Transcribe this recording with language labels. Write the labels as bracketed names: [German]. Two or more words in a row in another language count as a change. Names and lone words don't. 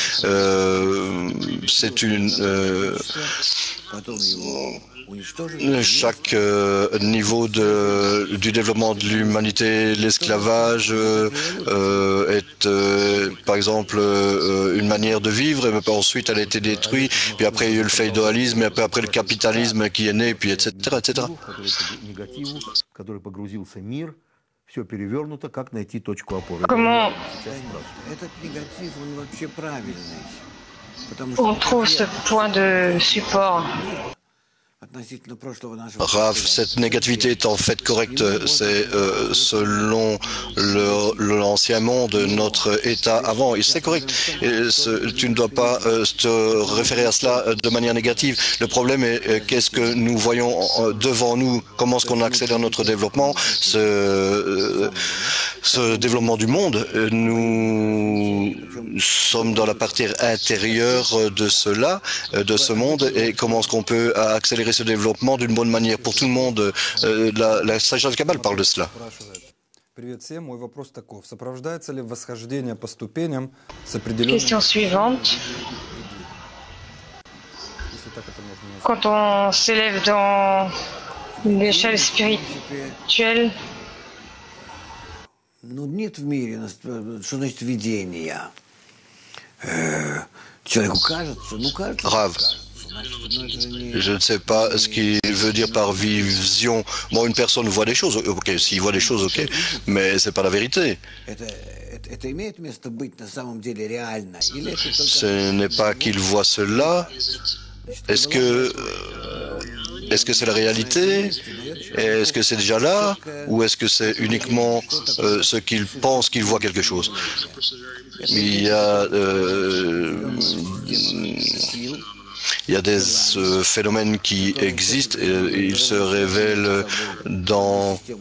[French] C'est chaque niveau du développement de l'humanité, l'esclavage est par exemple une manière de vivre, et ensuite elle a été détruite, puis après il y a eu le féodalisme, et après le capitalisme qui est né, puis etc. [Russian] Все перевернуто, как найти точку опоры. [French] Comment [Russian] Этот негатив, он вообще правильный. [French] on trouve ce point de support? [Russian] Относительно прошлого нашего. [French] Rav, cette négativité est en fait correcte. C'est selon l'ancien monde, notre état avant. Et c'est correct. Tu ne dois pas te référer à cela de manière négative. Le problème est qu'est-ce que nous voyons devant nous, comment est-ce qu'on accélère notre développement, ce développement du monde. Nous sommes dans la partie intérieure de cela, de ce monde, et comment est-ce qu'on peut accélérer ce développement d'une bonne manière pour tout le monde. La sagesse Kabbale parle de cela. [Russian] Привет всем. Мой вопрос таков. Сопровождается ли восхождение по ступеням с определенным... [French] Question suivante. [Russian] Если так это можно назвать. [French] Quand on s'élève dans l'échelle spirituelle, [Russian] Ну, нет в мире, что значит видение. Человеку кажется, кажется. [French] Rav, je ne sais pas ce qu'il veut dire par vision. Moi, une personne voit des choses. Ok, s'il voit des choses, ok, mais c'est pas la vérité. [Russian] Это имеет место быть на самом деле реально? Или это только... [French] Ce n'est pas qu'il voit cela. Est-ce que c'est la réalité? Est-ce que c'est déjà là? Ou est-ce que c'est uniquement ce qu'il pense qu'il voit quelque chose? Il y a des phénomènes qui existent et ils se révèlent dans